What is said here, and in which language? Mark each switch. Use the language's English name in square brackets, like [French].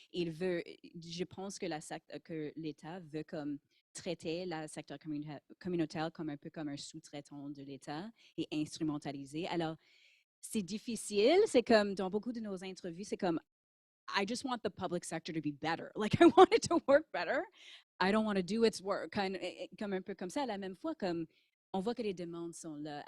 [French] Je pense que l'État veut comme traiter le secteur communautaire comme un peu comme un sous-traitant de l'État et instrumentaliser. Alors, c'est difficile. C'est comme dans beaucoup de nos interviews, c'est comme [English] I just want the public sector to be better. Like, I want it to work better. I don't want to do its work. [French] Comme un peu comme ça, à la même fois, comme on voit que les demandes sont là.